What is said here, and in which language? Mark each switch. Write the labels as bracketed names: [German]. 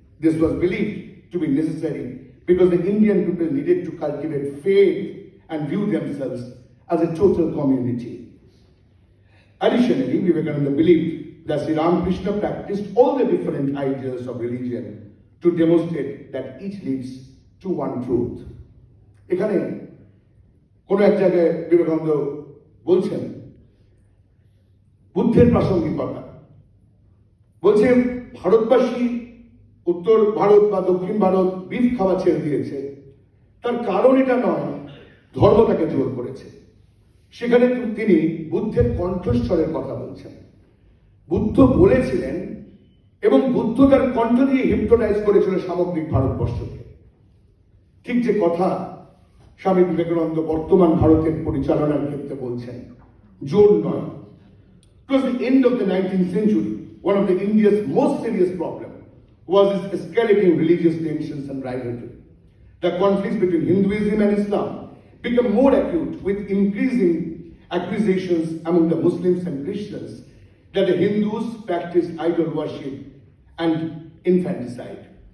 [English] This was believed to be necessary because the Indian people needed to cultivate faith and view themselves as a total community. Additionally, Vivekananda believed that Sri Ramakrishna practiced all the different ideas of religion to demonstrate that each leads to one truth. [Bangla] এখানে কোনো এক জায়গায় বিবেকানন্দ বলছেন বুদ্ধের প্রাসঙ্গিকতা, বলছে ভারতবাসী উত্তর ভারত বা দক্ষিণ ভারত বিফ খাওয়া ছেড়ে দিয়েছে, তার কারণ এটা নয় ধর্ম তাকে জোর করেছে। সেখানে তিনি বুদ্ধের কণ্ঠস্বরের কথা বলছেন। বুদ্ধ বলেছিলেন এবং বুদ্ধ তার কণ্ঠ দিয়ে হিপনোটাইজ করেছিল সামগ্রিক ভারতবর্ষকে। ঠিক যে কথা স্বামী বিবেকানন্দ বর্তমান ভারতের পরিচালনার ক্ষেত্রে বলছেন, জোর নয়। [English] Towards the end of the 19th century, one of the India's most serious problems was its escalating religious tensions and rivalry. The conflicts between Hinduism and Islam became more acute with increasing accusations among the Muslims and Christians that the Hindus practiced idol worship and infanticide.